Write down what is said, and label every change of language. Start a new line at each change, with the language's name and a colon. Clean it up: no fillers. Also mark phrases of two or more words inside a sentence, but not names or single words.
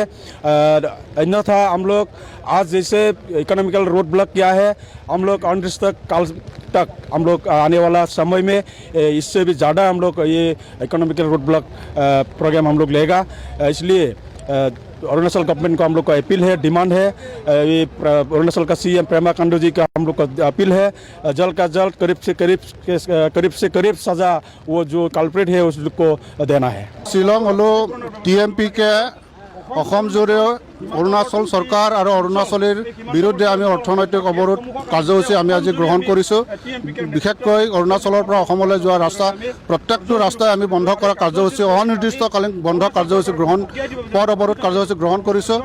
Hindi: अन्यथा हम लोग आज जैसे
English: economical road block
Hindi: किया है हम लोग अनिश्चित काल तक हम लोग आने वाला समय में इससे भी ज़्यादा हम लोग ये
English: economical road block program
Hindi: हम लोग लेगा। इसलिए अरुणाचल गवर्नमेंट को हम लोग का अपील है, डिमांड है, ये अरुणाचल का सीएम पेमा खांडू जी का हम लोग का अपील है, जल्द का जल्द करीब से करीब सजा वो जो कल्प्रिट है उसको देना है।
Assamese: শ্বিলং হলো টিএমপিকে অসম জুড়ে অৰুণাচল চৰকাৰ আৰু অৰুণাচলীৰ বিৰুদ্ধে আমি অৰ্থনৈতিক অৱৰোধ কাৰ্যসূচী আমি আজি গ্ৰহণ কৰিছোঁ। বিশেষকৈ অৰুণাচলৰ পৰা অসমলৈ যোৱা ৰাস্তা প্ৰত্যেকটো ৰাস্তাই আমি বন্ধ কৰা কাৰ্যসূচী অনিৰ্দিষ্টকালীন বন্ধ কাৰ্যসূচী পথ অৱৰোধ কাৰ্যসূচী গ্ৰহণ কৰিছোঁ।